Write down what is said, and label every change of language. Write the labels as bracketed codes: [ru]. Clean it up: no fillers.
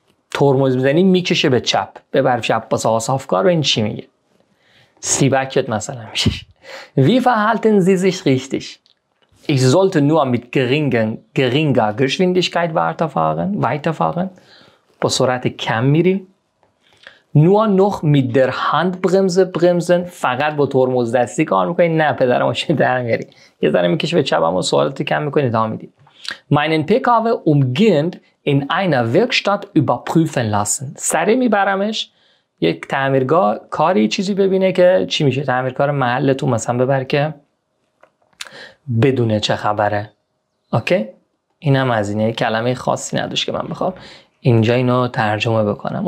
[fa] ترمز میزنی میکشه به چپ. ببر چپ با صافکار. و این چی میگه؟ سیبکت مثلا میشه. [de] Wie verhalten Sie sich richtig? Ich sollte nur mit geringer Geschwindigkeit weiterfahren. [fa] با سرعت کم میری. [de] Nur noch mit der Handbremse bremsen. [fa] فقط با ترمز دستی کار میکنی. نه پدر ماشین در میاری. یه ذره میکشه به چپ اما سرعت کم میکنی ادامه میدی. [de] Meinen PKW umgehend in einer Werkstatt überprüfen lassen. [fa] سریع میبرمش یک تعمیرگاه کاری چیزی ببینه که چی میشه. تعمیرکار محلتون مثلا ببر که بدونه چه خبره. اوکی؟ اینم از اینه. کلمه خاصی نداشت که من بخوام اینجا اینو ترجمه بکنم.